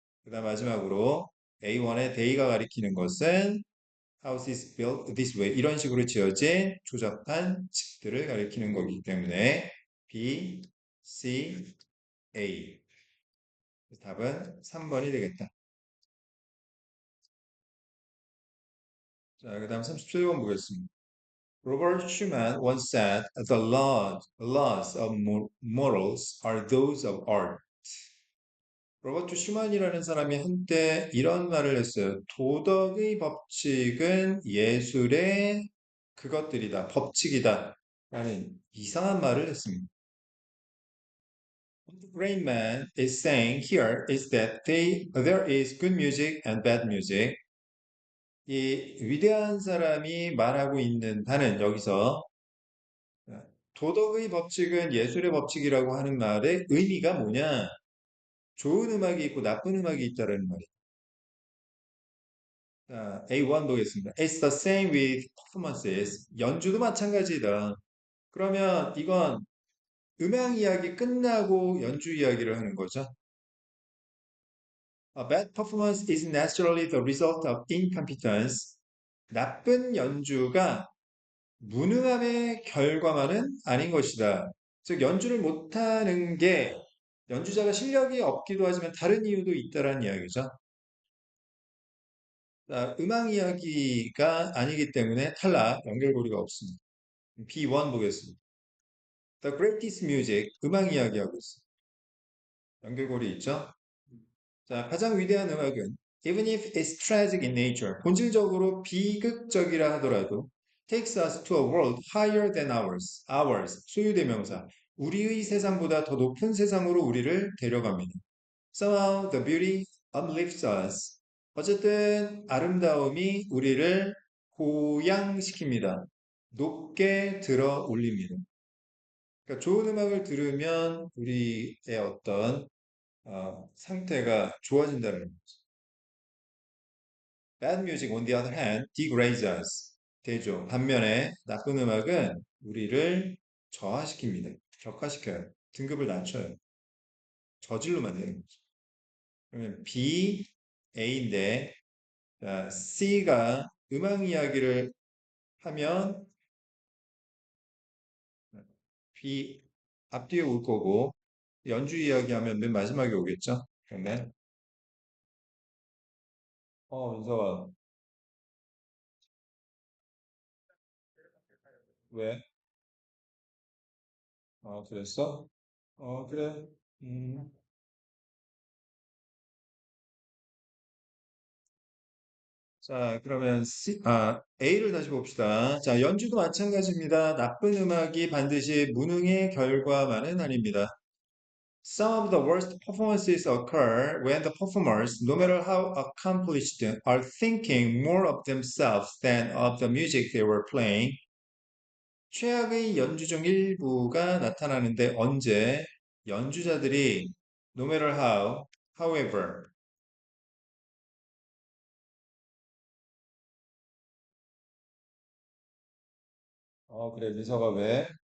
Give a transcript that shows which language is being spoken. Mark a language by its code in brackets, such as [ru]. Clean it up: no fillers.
[ko] 그 다음 마지막으로 A1의 day가 가리키는 것은 [en] house is built this way [ko] 이런 식으로 지어진 조잡한 집들을 가리키는 거기 때문에 B, C, A 답은 3번이 되겠다. 자, 그 다음 37번 보겠습니다. [en] Robert Schumann once said, "The laws of morals are those of art." [ko] 로버트 슈만이라는 사람이 한때 이런 말을 했어요. 도덕의 법칙은 예술의 그것들이다, 법칙이다. 라는 이상한 말을 했습니다. [en] What the great man is saying here is that there is good music and bad music. [ko] 이 위대한 사람이 말하고 있는 바는 여기서 도덕의 법칙은 예술의 법칙이라고 하는 말의 의미가 뭐냐? 좋은 음악이 있고 나쁜 음악이 있다는 말이에요. 자, A1 보겠습니다. [en] It's the same with performances. [ko] 연주도 마찬가지다. 그러면 이건 음악 이야기 끝나고 연주 이야기를 하는 거죠. [en] A bad performance is naturally the result of incompetence. [ko] 나쁜 연주가 무능함의 결과만은 아닌 것이다. 즉, 연주를 못하는 게 연주자가 실력이 없기도 하지만 다른 이유도 있다라는 이야기죠. 자, 음악 이야기가 아니기 때문에 탈락, 연결고리가 없습니다. B1 보겠습니다. [en] The greatest music, [ko] 음악 이야기하고 있습니다. 연결고리 있죠? 자, 가장 위대한 음악은 [en] even if it's tragic in nature, [ko] 본질적으로 비극적이라 하더라도 [en] takes us to a world higher than ours, [ko] 소유대명사, 우리의 세상보다 더 높은 세상으로 우리를 데려갑니다. [en] Somehow the beauty uplifts us. [ko] 어쨌든 아름다움이 우리를 고양시킵니다. 높게 들어 올립니다. 그러니까 좋은 음악을 들으면 우리의 어떤 상태가 좋아진다는 거죠. [en] Bad music, on the other hand, degrades us. [ko] 되죠. 반면에 나쁜 음악은 우리를 저하시킵니다. 격하시켜요. 등급을 낮춰요. 저질로 만드는 거죠. 그러면 B, A인데 C가 음악 이야기를 하면 B 앞뒤에 올 거고 연주 이야기하면 맨 마지막에 오겠죠. 그러면 윤서가 왜? 그랬어? 그래. 음. 자, 그러면 A를 다시 봅시다. 자, 연주도 마찬가지입니다. 나쁜 음악이 반드시 무능의 결과만은 아닙니다. [en] Some of the worst performances occur when the performers, no matter how accomplished, are thinking more of themselves than of the music they were playing. [ko] 최악의 연주 중 일부가 나타나는데 언제 연주자들이 [en] no matter how, however, [ko] 그래, 민서가 왜?